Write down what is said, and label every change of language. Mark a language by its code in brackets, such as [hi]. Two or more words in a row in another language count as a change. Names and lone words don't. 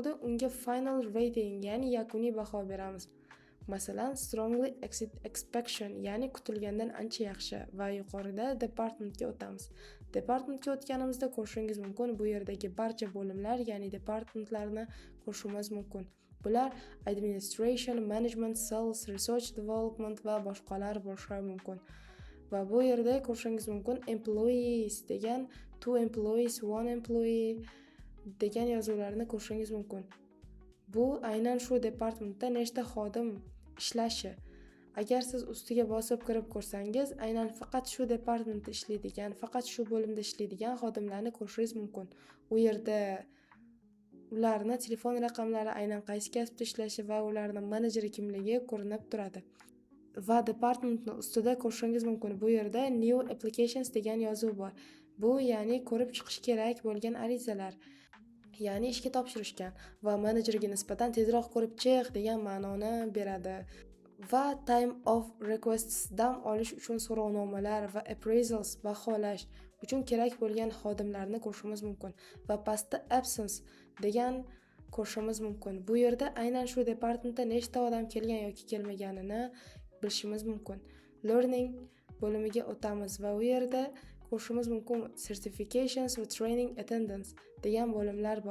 [uz] Oxirida unga [en] final rating, [uz] ya'ni yakuniy baho beramiz. Masalan, [en] strongly expectation, [uz] ya'ni kutilgandan ancha yaxshi, va yuqorida departmentga o'tamiz. Departmentga o'tganimizda ko'rishingiz mumkin, bu yerdagi barcha bo'limlar, ya'ni departmentlarni ko'rishimiz mumkin. Bular [en] administration, management, sales, research development [uz] va boshqalar bo'lishi mumkin. Va bu yerda ko'rishingiz mumkin employees degan, [en] two employees, one employee [uz] degan yozuvlarni ko'rishingiz mumkin. Bu aynan shu departmentda nechta xodim ishlashi. Agar siz ustiga bosib kirib ko'rsangiz, aynan faqat shu departmentda ishlaydigan, faqat shu bo'limda ishlaydigan xodimlarni ko'rishingiz mumkin. U yerda ularni telefon raqamlari, aynan qaysi kasbda ishlashi va ularning menejeri kimligi ko'rinib turadi. Va departmentning ustida ko'rishingiz mumkin. Bu yerda [en] new applications [uz] degan yozuv bor. Bu ya'ni ko'rib chiqish kerak bo'lgan arizalar. Ya'ni ishga topshirishgan va menejerga nisbatan tezroq ko'rib chiq degan ma'noni beradi. [en] Va time of requests, [uz] dam olish uchun so'rovnomalar va appraisals, baholash uchun kerak bo'lgan xodimlarni ko'rishimiz mumkin. Va pastda absence degan ko'rishimiz mumkin. Bu yerda aynan shu departamentda nechta odam kelgan yoki kelmaganini bilishimiz mumkin. Learning bo'limiga o'tamiz va u yerda ko'rishimiz mumkin certifications va [en] training attendance [uz] degan bo'limlar bor.